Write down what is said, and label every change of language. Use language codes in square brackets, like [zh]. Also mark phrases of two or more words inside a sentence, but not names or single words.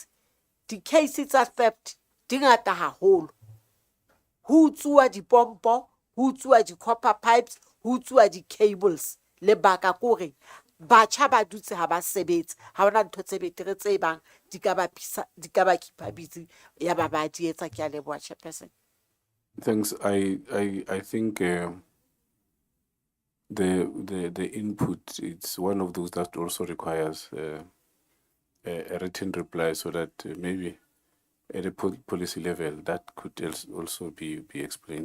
[st] Di-case tsa theft di ngata haholo. Ho utsuwa dipompo, ho utsuwa di- [en] copper pipes, [st] ho utsuwa di-cables. Lebaka kore batjha ba dutse ha ba sebetse ha hona ntho tse betere tse bang di ka ba [en] keepa busy [st] ya ba ba di etsa. Ke a leboha Chairperson. [en] Thanks. I think the input, it's one of those that also requires a written reply, so that maybe at a policy level that could also be explained.